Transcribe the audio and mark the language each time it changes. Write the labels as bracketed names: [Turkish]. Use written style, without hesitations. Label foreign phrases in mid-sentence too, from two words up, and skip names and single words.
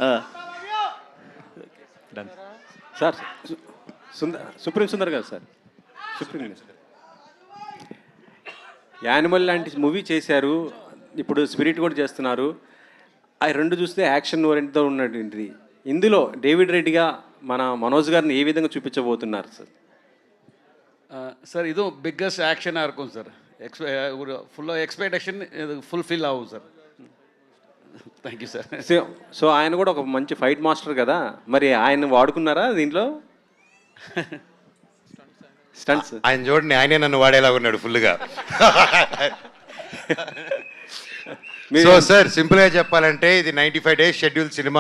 [Telugu] సార్ సుప్రీం సుందర్ గారు సార్, సుప్రీం యానిమల్ లాంటి మూవీ చేశారు, ఇప్పుడు స్పిరిట్ కూడా చేస్తున్నారు. ఆ రెండు చూస్తే యాక్షన్ ఓరియంట్తో ఉన్నటువంటిది. ఇందులో డేవిడ్ రెడ్డిగా మన మనోజ్ గారిని ఏ విధంగా చూపించబోతున్నారు సార్? [Tamil] சார் இதுவும் பிக்கஸ்ட் ஆக்ஷனாக இருக்கும் சார். ஒரு ஃபுல்லாக எக்ஸ்பெக்டேஷன் இது ஃபுல்ஃபில் ஆகும் சார். [English] Thank you sir. [Telugu] సో ఆయన కూడా ఒక మంచి [English] fight master [Telugu] కదా, మరి ఆయన వాడుకున్నారా దీంట్లో స్టంట్స్? ఆయన చూడండి, ఆయనే నన్ను వాడేలా ఉన్నాడు ఫుల్గా. సో సార్ సింపుల్గా చెప్పాలంటే ఇది 95 days షెడ్యూల్ సినిమా.